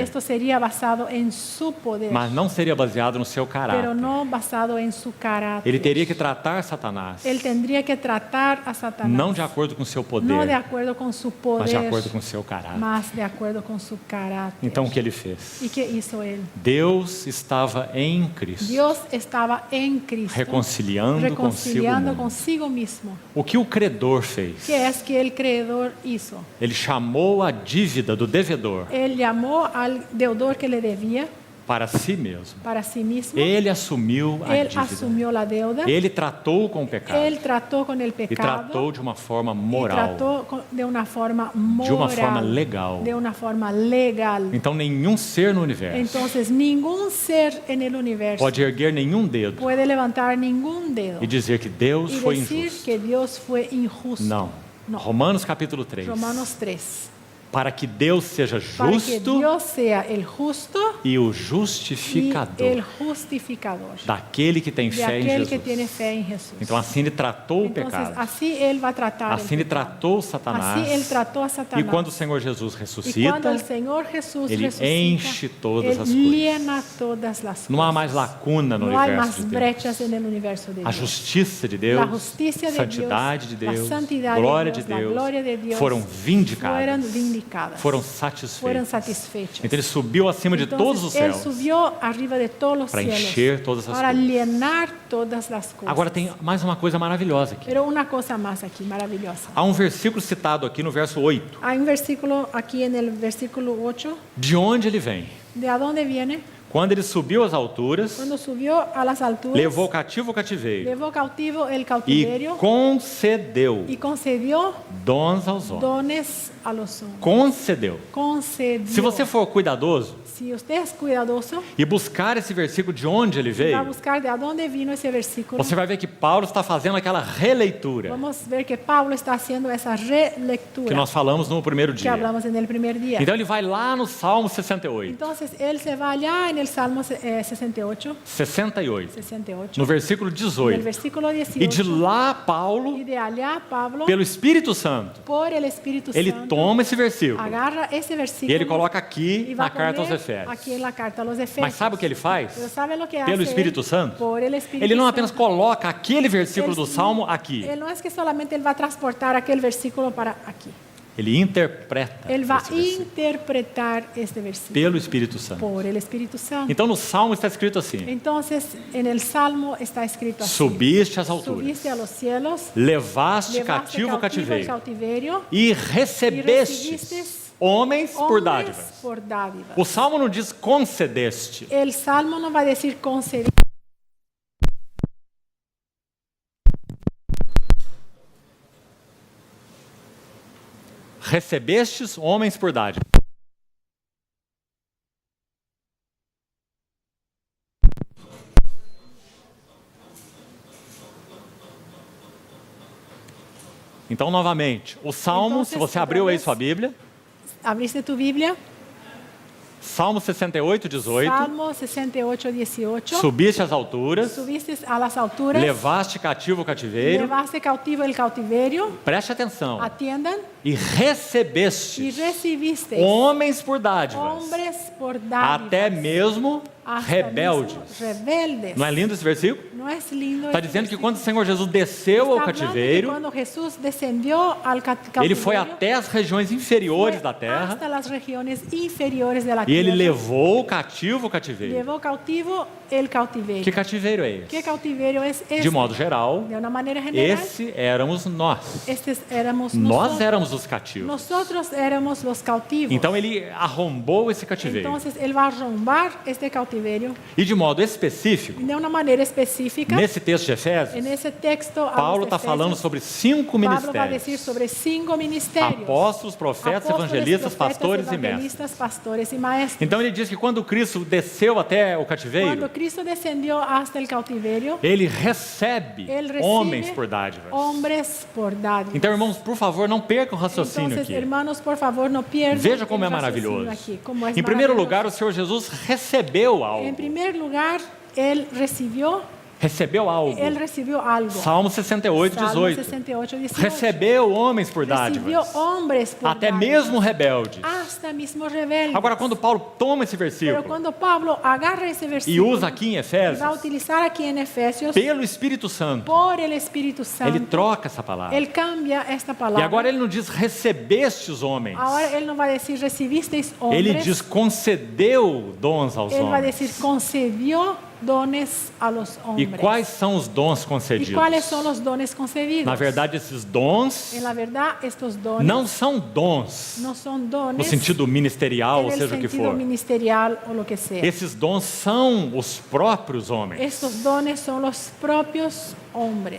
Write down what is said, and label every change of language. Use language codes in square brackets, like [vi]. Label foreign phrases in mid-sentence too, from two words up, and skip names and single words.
[es] Esto sería basado en su poder, [pt] mas não seria baseado no seu [es] pero [pt] caráter. [es] no basado en su caráter. [pt] Ele teria que tratar Satanás [es] Él tendría que tratar a Satanás [pt] não de acordo com o seu [es] no de poder, acuerdo con su poder, [pt] mas de acordo com o seu caráter. [es] mas de acuerdo con su caráter. [pt] Então o que ele fez? [es] ¿Y qué hizo él? [pt] Deus estava em Cristo, [es] Dios estaba en Cristo, [pt] reconciliando [es] reconciliando [pt] consigo [es] consigo mismo. [pt] o que o credor fez. [es] ¿Qué es que el creador hizo? [pt] Ele chamou a dívida do devedor [es] Él llamó al deudor que le debía [pt] para si mesmo. [es] para sí mismo. [pt] Ele assumiu a [es] Él [pt] dívida. [es] asumió la deuda. [pt] Ele tratou com o pecado [es] Él trató con el [pt] e [es] pecado. [pt] tratou de uma forma [es] Y [pt] moral, [es] trató de una forma moral, [pt] de uma forma legal. [es] de una forma legal. [pt] Então nenhum ser no universo [es] Entonces, ningún ser en el universo [pt] pode erguer nenhum dedo [es] puede levantar ningún dedo [pt] e dizer que Deus [es] y [pt] foi [es] decir [pt] injusto. [es] que Dios fue injusto. [pt] Não. [es] No. [pt] Romanos capítulo 3. [es] Romanos 3. [pt] Para que Deus seja [es] Para que [pt] justo [es] Dios sea el justo [pt] e o [es] y [pt] justificador [es] el justificador [pt] daquele que tem [es] de [pt] fé em [es] aquel [pt] Jesus. [es] que tiene fe en Jesús. [pt] Então assim ele tratou o [es] Entonces, [pt] pecado. [es] así Él va a tratar [pt] Assim [es] el [pt] ele [es] pecado. [pt] tratou Satanás. [es] Así Él trató a [pt] E [es] Satanás. [pt] quando o Senhor Jesus [es] Y [pt] ressuscita, [es] cuando el Señor Jesús [pt] Ele [es] resucita, [pt] enche todas [es] Él [pt] as coisas. [es] llena todas las cosas. [pt] não há mais lacuna no [es] No hay [pt] universo [es] más [pt] de Deus. [es] brechas en el universo de [pt] A [es] Dios. [pt] justiça de [es] La [pt] Deus, [es] justicia de [pt] santidade de [es] Dios, [pt] Deus, [es] la santidad de [pt] glória [es] Dios, [pt] de [es] la [pt] Deus, [es] gloria de Dios [pt] foram [es] fueron [pt] vindicadas, [es] vindicadas, [pt] foram [es] fueron [pt] satisfeitas. [es] satisfechas. [pt] Então ele subiu acima de todos os [es] Entonces, Él [pt] céus. [es] subió arriba de todos los [pt] para [es] cielos [pt] encher todas as [es] para [pt] coisas. [es] llenar todas las cosas. [pt] Agora tem mais uma coisa maravilhosa aqui. [es] Pero una cosa más aquí, maravillosa. [pt] Há um versículo citado aqui no verso 8. [es] Hay un versículo aquí en el versículo 8. [pt] De onde ele vem? [es] ¿De a dónde viene? [pt] Quando ele subiu às alturas, [es] Cuando subió a las alturas, [pt] levou cativo o cativeiro [es] llevó cautivo el [pt] e [es] cautiverio [pt] concedeu [es] y concedió [pt] dons aos homens. [es] dones a los hombres. [pt] Concedeu. [es] Concedió. [pt] Se você for cuidadoso [es] Si usted es cuidadoso, [pt] e buscar esse versículo de onde ele [es] va a [pt] veio, [es] buscar de a dónde vino ese versículo. [pt] você vai ver que Paulo está fazendo aquela releitura [es] Vamos ver que Pablo está haciendo esa relectura [pt] que nós falamos no primeiro [es] que [pt] dia. [es] hablamos en el primer día. [pt] Então ele vai lá no Salmo 68 [es] Entonces él se va allá en en el Salmo 68, [pt] 68, no versículo [es] en el [pt] 18. [es] versículo [pt] E de [es] 18, [pt] lá, [es] y [pt] Paulo, [es] de allá Pablo, [pt] pelo Espírito Santo, [es] por el Espíritu [pt] ele [es] Santo, [pt] toma esse versículo [es] agarra ese [pt] e [es] versículo [pt] ele coloca aqui [es] y va [pt] na [es] a [pt] carta aos [es] poner [pt] Efésios. [es] aquí en la carta a los Efesios. [pt] Mas sabe o que ele faz? [es] Pero ¿sabe lo que [pt] Pelo [es] hace [pt] Espírito [es] él? [pt] Santo, [es] Por el Espíritu [pt] ele não apenas [es] Santo. [pt] coloca aquele versículo do [es] Él [pt] Salmo aqui, [es] Él no es que solamente él va a transportar aquel versículo para aquí. [pt] ele interpreta [es] Él va [pt] esse [es] a [pt] versículo [es] interpretar este versículo [pt] pelo Espírito Santo. [es] por el Espíritu Santo. [pt] Então no Salmo está escrito assim: [es] Entonces, en el Salmo está escrito así: [pt] subiste às alturas, [es] subiste a los cielos, [pt] levaste [es] levaste [pt] cativo o [es] el [pt] cativeiro [es] cautiverio [pt] e [es] y [pt] recebestes [es] recibiste [pt] homens por [es] hombres [pt] dádivas. [es] por dádivas. [pt] O Salmo não diz concedeste. [es] El Salmo no va a decir conceder. [pt] Recebestes homens por dádiva. Então, novamente, o Salmo, se você abriu aí sua Bíblia, [es] Abriste tu Biblia, [pt] Salmo 68, 18, [es] Salmo 68, 18. [pt] subiste às alturas, [es] Subiste a las alturas, [pt] levaste cativo o cativeiro, [es] llevaste cautivo el cautiverio, [pt] preste atenção, [es] atiendan, [pt] e [es] y [pt] recebeste [es] recibiste [pt] homens por dádivas, [es] hombres por dádivas, [pt] até mesmo [es] hasta [pt] rebeldes. [es] mismo rebeldes. [pt] Não é lindo esse versículo? [es] No es lindo. [pt] Está [es] este [pt] dizendo que [es] versículo. [pt] quando o Senhor Jesus desceu ao [es] Está hablando que [pt] cativeiro, [es] cuando Jesús descendió al cautiverio, [pt] ele foi até as regiões inferiores [es] fue [pt] da terra [es] hasta las regiones inferiores de la [pt] e ele [es] tierra, [pt] levou o cativo o cativeiro. [es] llevó cautivo el cautiverio. [pt] Que cativeiro é [es] ¿Qué [pt] esse? [es] cautiverio es este? [pt] De modo geral, [es] De una manera general, [pt] esse éramos nós. [es] estes éramos [pt] Nós [es] nosotros. [pt] éramos os cativos. [es] Nosotros éramos los cautivos. [pt] Então ele arrombou esse cativeiro. [es] Entonces él va a arrombar este cautiverio [pt] E de modo específico, [es] de una manera específica. [pt] nesse texto de Efésios, [es] En ese texto, a [pt] Paulo [es] los [pt] está [es] Efesios, [pt] falando sobre 5 [es] Pablo va a decir [pt] ministérios: [es] sobre 5 ministerios: [pt] apóstolos, profetas, [es] Apóstoles, [pt] evangelistas, [es] profetas, [pt] pastores e mestres. [es] evangelistas, pastores y maestros. [pt] Então ele diz que quando Cristo desceu até o [es] Cuando [pt] cativeiro, [es] Cristo descendió hasta el cautiverio, [pt] ele recebe [es] él recibe [pt] homens por dádivas. [es] hombres por dádivas. [pt] Então, irmãos, por favor, não percam o raciocínio [es] Entonces, [pt] aqui. [es] hermanos, por favor, no pierdan [pt] Veja como [es] el [pt] é [es] raciocinio [pt] maravilhoso. [es] aquí, como es [pt] Em primeiro [es] maravilloso. [pt] lugar, o Senhor Jesus recebeu algo. [es] En primer lugar, él recibió algo. [pt] Salmo 68, [es] Salmo [pt] 18. [es] 68, 18. [pt] Recebeu homens por [es] Recibió [pt] dádivas, [es] hombres por [pt] até [es] dádivas, [pt] mesmo rebeldes. [es] hasta mismo rebeldes. [pt] Agora, quando Paulo toma esse [es] Pero [pt] versículo [es] cuando Pablo agarra ese [pt] e [es] versículo [pt] usa aqui em [es] y va a [pt] Efésios, [es] utilizar aquí en Efesios, [pt] pelo Espírito Santo, [es] por el Espíritu [pt] ele [es] Santo, [pt] troca essa palavra. [es] él cambia esta [pt] E [es] palabra. [pt] agora ele não diz recebeste os homens. [es] Ahora él no va a decir recibisteis [pt] Ele [es] hombres, [pt] diz concedeu dons aos [es] él va a [pt] homens. [es] decir concedió dones a los [pt] E [es] hombres. [pt] quais são os dons [es] ¿Y [pt] concedidos? [es] cuáles son los dones concedidos? [pt] Na verdade, esses dons [es] En la verdad, estos dones [pt] não são dons [es] no son [pt] no [es] dones [pt] sentido ministerial, [es] en [pt] ou [es] el [pt] seja o que [es] sentido [pt] for. [es] ministerial o lo que sea. [pt] Esses dons são os próprios homens. [es] Estos dones son los propios hombres.